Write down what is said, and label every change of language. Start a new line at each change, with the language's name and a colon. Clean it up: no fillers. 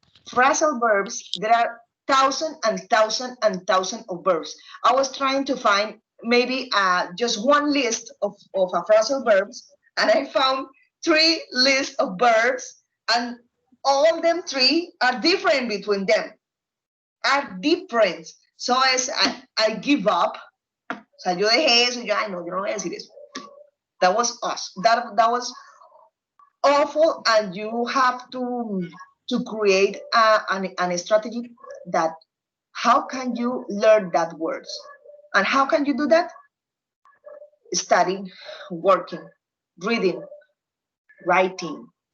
English: Phrasal verbs, there are thousand and thousand and thousand of verbs. I was trying to find maybe just one list of a phrasal verbs, and I found 3 lists of verbs, and all them 3 are different between them, are different. So I give up.
Spanish: O sea, yo dejé eso y yo, ay, no, yo no voy a decir eso.
English: That was us. That was awful, and you have to create a strategy that how can you learn that words, and how can you do that? Studying, working, reading, writing.